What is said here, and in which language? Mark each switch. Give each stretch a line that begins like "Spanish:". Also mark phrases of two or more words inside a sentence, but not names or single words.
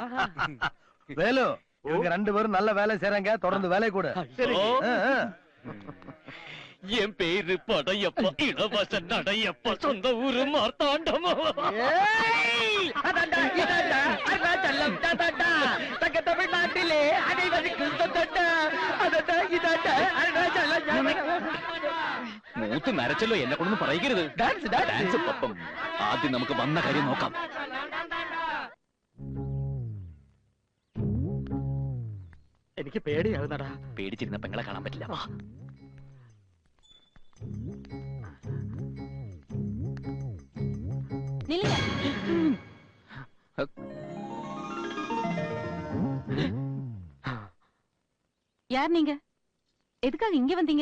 Tamil: வேலு, இவங்க 2 பேரும் நல்ல வேலை செய்றாங்க, தொடர்ந்து வேலை கூட. என் பேரு படையப்பா, இளவச நடையப்பா, சொந்த ஊரு மார்த்தாண்டமா. அருணாச்சலம் தங்க தமிழ்நாட்டிலே அனைவருக்கும்
Malayalam: മൂത്ത് നരച്ചല്ലോ, എന്നെ കൊണ്ടൊന്നും പറയരുത്. ഡാൻസ് പപ്പം. ആദ്യം നമുക്ക് വന്ന കാര്യം നോക്കാം. എനിക്ക് പേടിയാവുന്നടാ. പേടിച്ചിരുന്ന പെങ്ങളെ കാണാൻ പറ്റില്ല. വാ.
Tamil: நில்லுங்க. யார் நீங்க? எதுக்காக இங்க வந்தீங்க?